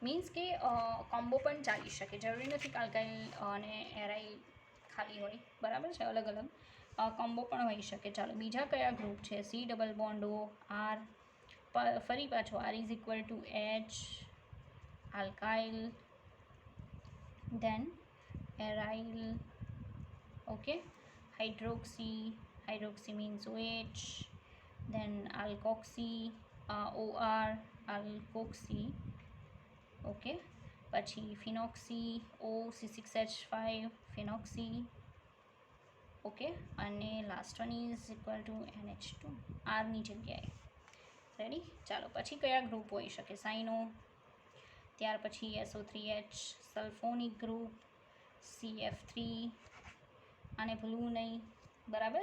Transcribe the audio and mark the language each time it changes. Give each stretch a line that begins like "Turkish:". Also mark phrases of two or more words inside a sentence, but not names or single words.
Gujarati: મીન્સ કે કોમ્બો પણ ચાલી શકે, જરૂરી નથી કે આલ્કાઇલ અને એરાઇલ ખાલી હોય, બરાબર છે, અલગ અલગ કોમ્બો પણ હોઈ શકે. ચાલો બીજા કયા ગ્રુપ છે?
English: C double bond O,
Gujarati: આર, ફરી પાછો
English: R is equal to H,
Gujarati: આલ્કાઇલ,
English: then aryl, okay, hydroxy means OH, then alkoxy, OR, alkoxy, okay, પછી phenoxy, O6H5, phenoxy, okay, અને last one is equal to NH2 R
Gujarati: ની જગ્યાએ. રેડી? ચાલો પછી કયા ગ્રુપ હોઈ શકે? સાઇનો, ત્યાર પછી SO3H, સલ્ફોનિક ગ્રુપ, CF3, આને ભૂલવું નહીં, બરાબર.